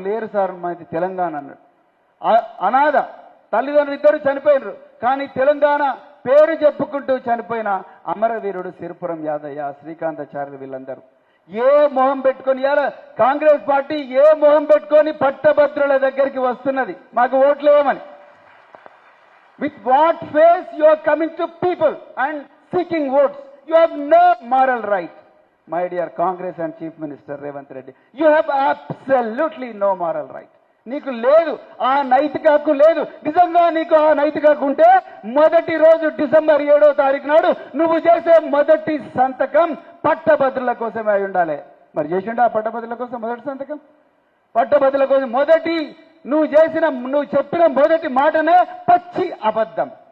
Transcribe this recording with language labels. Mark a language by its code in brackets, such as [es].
[te] లేరు సార్ మాది తెలంగాణ అన్నాడు. అనాథ తల్లిదండ్రులు ఇద్దరు చనిపోయినారు, కానీ తెలంగాణ పేరు చెప్పుకుంటూ చనిపోయిన అమరవీరుడు సిరిపురం యాదయ్య, శ్రీకాంతాచార్యులు, వీళ్ళందరూ ఏ మొహం పెట్టుకొని, ఇలా కాంగ్రెస్ పార్టీ ఏ మొహం పెట్టుకొని పట్టభద్రుల దగ్గరికి వస్తున్నది మాకు ఓట్లు వేయమని? [en] With what face you are coming to people and seeking votes? You have no moral right, my dear Congress and Chief Minister Revanth Reddy. You have absolutely no moral right. [te] నీకు లేదు, ఆ నైతిక హక్కు లేదు. నిజంగా నీకు ఆ నైతిక హక్కు ఉంటే మొదటి రోజు డిసెంబర్ 7వ తారీఖు నాడు నువ్వు చేసే మొదటి సంతకం పట్టభద్రుల కోసమే అయి ఉండాలి. మరి చేసిండు ఆ పట్టభద్రుల కోసం మొదటి సంతకం? పట్టభద్రుల కోసం నువ్వు చెప్పిన మొదటి మాటనే పచ్చి అబద్ధం.